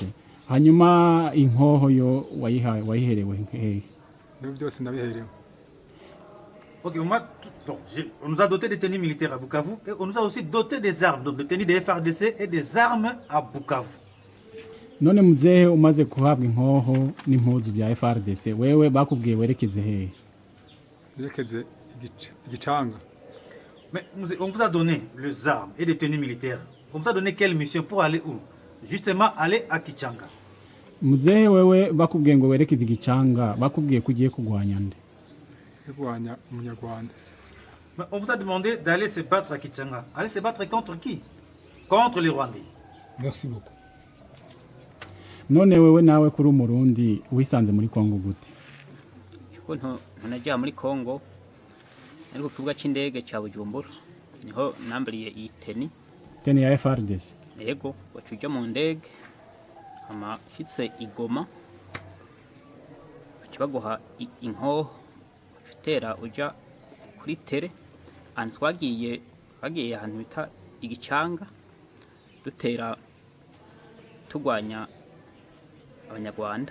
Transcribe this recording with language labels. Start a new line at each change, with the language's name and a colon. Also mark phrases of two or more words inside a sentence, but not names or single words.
Rundi: Hanyuma inkoho yo wayiherewe hehe? Niho byose nabiherewe.
French: Ok, on nous a doté des tenues militaires à Bukavu et on nous a aussi doté des armes, donc des tenues des FARDC et des armes à Bukavu.
Rundi: None muzehe umaze kuhabwa inkoho n'impuzu bya FARDC wewe bakubwiye werekeze hehe? Werekeze igicanga.
French: Mais on vous a donné les armes et des tenues militaires. On vous a donné quelle mission pour aller où? Justement aller à Kichanga.
Rundi: Muzehe wewe bakubwiye ngo werekeze igicanga bakubwiye kugiye kugwanya nde? Kugwanya umunyarwanda.
French: Mais on vous a demandé d'aller se battre à Kichanga. Aller se battre contre qui? Contre les Rwandais. Merci beaucoup.
Rundi: None wewe nawe kuri umurundi wisanze muri Kongo gute? Ukuntu ntajya muri Kongo ariko kibuga cy'indege cya Bujumbura niho nambariye iyi teni ya FARDC. Yego wacujya mu ndege amashitse igoma bakibaguha inkoho utera uja kuri tere and twagiye ahantu bita igicanga dutera tugwanya abanyarwanda.